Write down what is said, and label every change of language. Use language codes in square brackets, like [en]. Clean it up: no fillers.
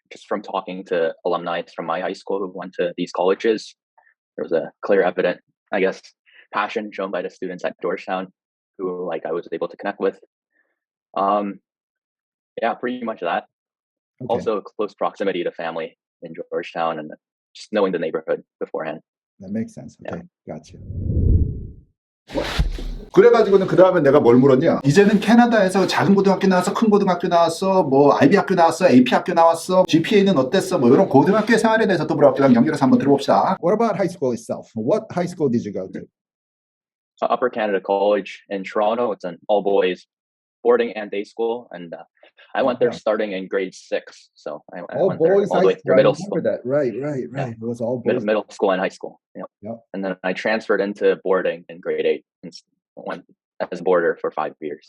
[en] Just from talking to alumni from my high school who went to these colleges, there was a clear, evident, I guess, passion shown by the students at Georgetown who like I was able to connect with. Yeah, pretty much that. Okay. Also close proximity to family in Georgetown and just knowing the neighborhood beforehand. That makes sense. Okay, gotcha. [ko] 그래가지고는 그 다음에 내가 뭘 물었냐? 이제는 캐나다에서 작은 고등학교 나왔어, 큰 고등학교 나왔어, 뭐 IB 학교 나왔어, AP 학교 나왔어, GPA는 어땠어? 뭐 이런 고등학교 생활에 대해서 또 물어봤기랑 연결해서 한번 들어봅시다. [en] What about high school itself? What high school did you go to? Upper Canada College in Toronto. It's an all-boys boarding and day school, and I went there starting in grade 6. So I went there all the way through middle school. That. Right. Yeah. It was all boys. Middle school and high school. Yep. And then I transferred into boarding in grade 8 and went as a boarder for 5 years.